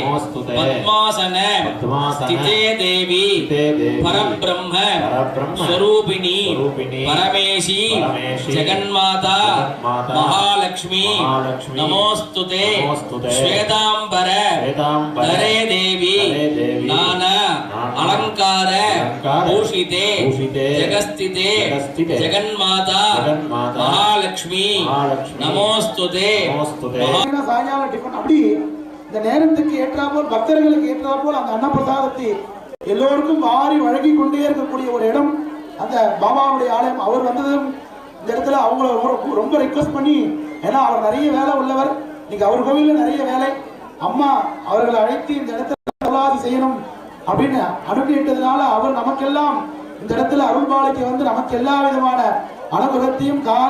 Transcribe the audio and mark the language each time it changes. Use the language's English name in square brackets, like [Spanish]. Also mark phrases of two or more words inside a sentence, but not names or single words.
[Sanskrit] पद्मासन स्थिते देवी परब्रह्म स्वरूपिणी परमेशी जगन्माता महालक्ष्मी नमोस्तुते श्वेतांबर धरे देवी नाना अलंकार भूषिते जगस्थिते जगन्माता महालक्ष्मी नमोस्तुते [Tamil] சாயங்கால டிஃபன் அப்படி இந்த நேரத்துக்கு ஏற்றாப்போல் பக்தர்களுக்கு ஏற்றாப்போல் அந்த அன்னப்பிரசாதத்தை எல்லோருக்கும் வாரி வழங்கி கொண்டே இருக்கக்கூடிய ஒரு இடம் அந்த பாபாவுடைய ஆலயம். அவர் வந்ததும் இந்த இடத்துல அவங்கள ரொம்ப ரிக்வெஸ்ட் பண்ணி, ஏன்னா அவர் நிறைய வேலை உள்ளவர், இன்னைக்கு அவர் கோவிலில் நிறைய வேலை, அம்மா அவர்களை அழைத்து இந்த இடத்துல அருளாசி செய்யணும் அப்படின்னு அனுப்பிட்டதுனால அவர் நமக்கெல்லாம் இந்த இடத்துல அருள்பாலைக்கு வந்து நமக்கு எல்லா விதமான அனுகிரகத்தையும் காலை